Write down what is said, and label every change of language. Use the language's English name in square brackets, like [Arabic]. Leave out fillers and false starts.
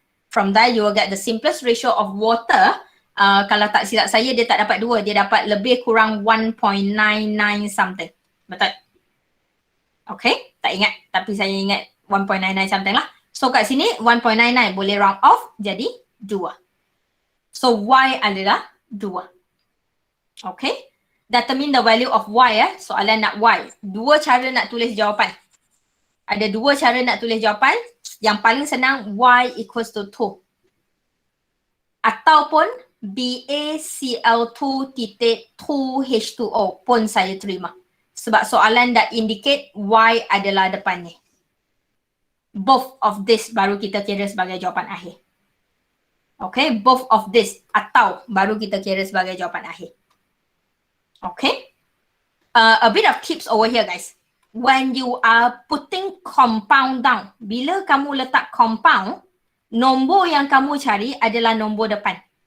[English] From there, you will get the simplest ratio of water. [Malay] Kalau tak silap saya, dia tak dapat 2. Dia dapat lebih kurang 1.99 something. Betul? Okay, tak ingat. Tapi saya ingat 1.99 something lah. So kat sini, 1.99 boleh round off jadi 2. So Y adalah 2. Okay. [English] Determine the value of Y [Malay] Soalan nak Y. 2 cara nak tulis jawapan. Ada 2 cara nak tulis jawapan. Yang paling senang [English] Y equals to 2. [Malay] Ataupun BaCl2.2H2O pun saya terima. Sebab soalan dah indicate Y adalah depannya. [English] Both of this [Malay] baru kita kira sebagai jawapan akhir. Okay, both of this atau baru kita kira sebagai jawapan akhir. Okay. [English] A bit of tips over here guys. When you are putting compound down, [Malay] bila kamu letak compound, nombor yang kamu cari adalah nombor depan.